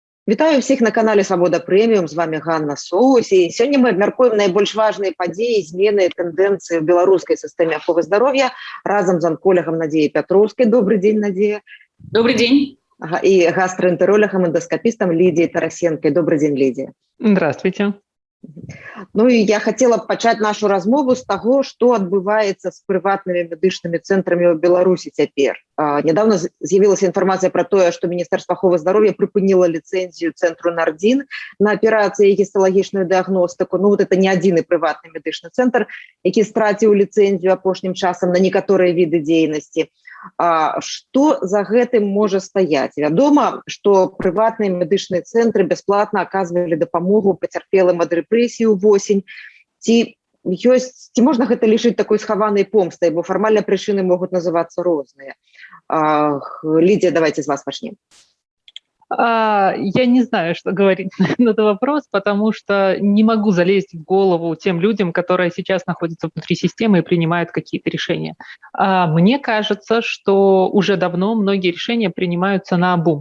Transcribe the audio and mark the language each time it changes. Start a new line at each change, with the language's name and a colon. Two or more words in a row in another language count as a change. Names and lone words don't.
Belarusian: Вітаю ўсіх на канале Свабода Прэміум, з вами Ганна Соус. І сёння мы абмяркуем найбольш важныя падзеі, змены, тэндэнцыі ў беларускай сістэме аховы здароўя разам з анколагам Надзеяй Пятроўскай.
Russian: Добрый день, Надзея. Добрый день.
Belarusian: І гастроэнтерологам, эндоскопистом Лидией Тарасенкой.
Russian: Добрый день, Лидия. Здравствуйте.
Belarusian: Ну і я хацела б пачаць нашу размову з таго, што адбываецца з прыватнымі медычнымі цэнтрамі ў Беларусі цяпер. Нядаўна з'явілася інфармацыя пра тое, што Міністэрства аховы здароўя прыпыніла ліцэнзію цэнтру «Нардзін» на аперацыі і гісталагічную дыягностыку.
Russian: Ну вот
Belarusian: это не адзіны прыватны медычны цэнтр, які страціў ліцэнзію апошнім часам на некаторыя віды дзейнасці. Што за гэтым можа стаяць? Вядома, што прыватныя медычныя цэнтры бясплатна аказвалі дапамогу пацярпелым ад рэпрэсій увосень. Ці можна гэта лічыць такой схаванай помстай, бо фармальныя прычыны могуць называцца розныя.
Russian: Лидия, давайте с вас начнем. Я не знаю, что говорить на этот вопрос, потому что не могу залезть в голову тем людям, которые сейчас находятся внутри системы и принимают какие-то решения. Мне кажется, что уже давно многие решения принимаются наобум.